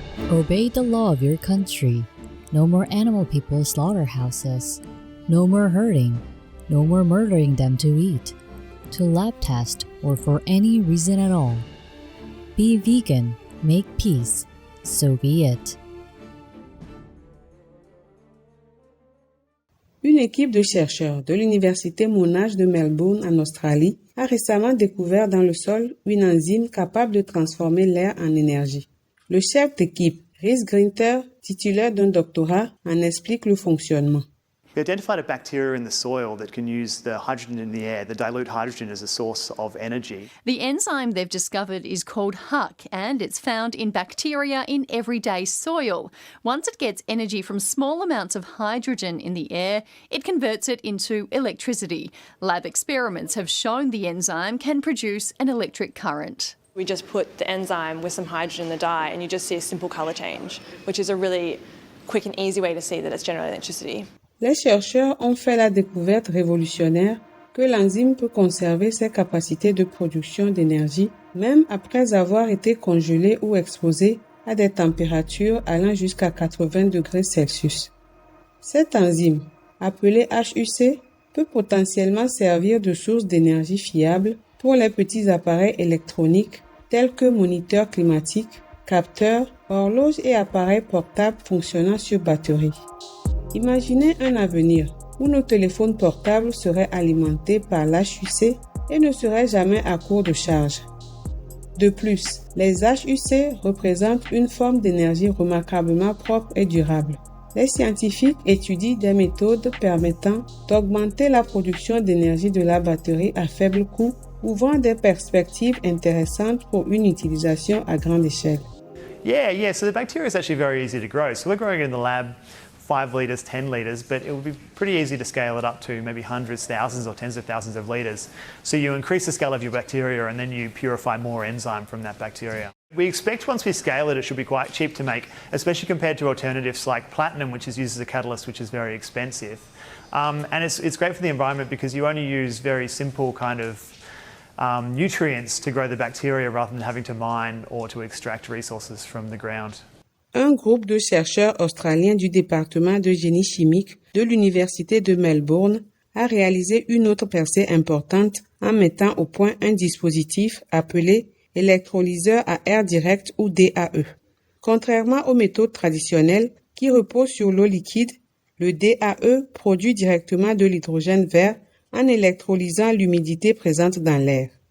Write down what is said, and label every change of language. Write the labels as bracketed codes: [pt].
[en] Obey the law of your country. No more animal people slaughterhouses. No more hurting. No more murdering them to eat, to lab test, or for any reason at all. Be vegan, make peace, so be it. [fr] Une équipe de chercheurs de l'Université Monash de Melbourne en Australie a récemment découvert dans le sol une enzyme capable de transformer l'air en énergie. Le chef d'équipe, Rhys Grinter, titulaire d'un doctorat, en explique le fonctionnement. [en] We identified a bacteria in the soil that can use the hydrogen in the air, the dilute hydrogen, as a source of energy. The enzyme they've discovered is called HUC, and it's found in bacteria in everyday soil. Once it gets energy from small amounts of hydrogen in the air, it converts it into electricity. Lab experiments have shown the enzyme can produce an electric current. We just put the enzyme with some hydrogen in the dye and you just see a simple colour change, which is a really quick and easy way to see that it's generating electricity. [fr] Les chercheurs ont fait la découverte révolutionnaire que l'enzyme peut conserver ses capacités de production d'énergie même après avoir été congelée ou exposée à des températures allant jusqu'à 80 degrés Celsius. Cette enzyme, appelée HUC, peut potentiellement servir de source d'énergie fiable pour les petits appareils électroniques tels que moniteurs climatiques, capteurs, horloges et appareils portables fonctionnant sur batterie. Imaginez un avenir où nos téléphones portables seraient alimentés par l'HUC et ne seraient jamais à court de charge. De plus, les HUC représentent une forme d'énergie remarquablement propre et durable. Les scientifiques étudient des méthodes permettant d'augmenter la production d'énergie de la batterie à faible coût, ouvrant des perspectives intéressantes pour une utilisation à grande échelle. [en] Yeah, so the bacteria is actually very easy to grow. So we're growing it in the lab 5 litres, 10 litres, but it would be pretty easy to scale it up to maybe hundreds, thousands or tens of thousands of litres. So you increase the scale of your bacteria and then you purify more enzyme from that bacteria. We expect once we scale it, it should be quite cheap to make, especially compared to alternatives like platinum, which is used as a catalyst, which is very expensive. And it's great for the environment because you only use very simple kind of nutrients to grow the bacteria rather than having to mine or to extract resources from the ground. [fr] Un groupe de chercheurs australiens du département de génie chimique de l'Université de Melbourne a réalisé une autre percée importante en mettant au point un dispositif appelé électrolyseur à air direct ou DAE. Contrairement aux méthodes traditionnelles qui reposent sur l'eau liquide, le DAE produit directement de l'hydrogène vert en électrolysant l'humidité présente dans l'air.